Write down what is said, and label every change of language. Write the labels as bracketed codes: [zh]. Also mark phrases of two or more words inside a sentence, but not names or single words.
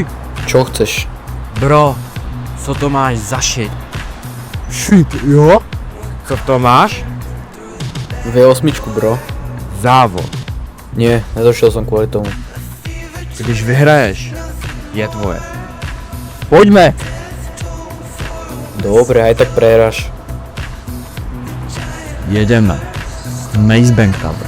[sk] Čo chceš? [cs] Bro, co to máš za shit? Shit, jo? Co to máš? V8, bro. Závod. [sk] Nie, nedošiel som kvôli tomu. [cs] Když vyhraješ, je tvoje. Pojďme! [sk] Dobre, aj tak prehráš. [cs] Jedeme. Maze Bank Tower.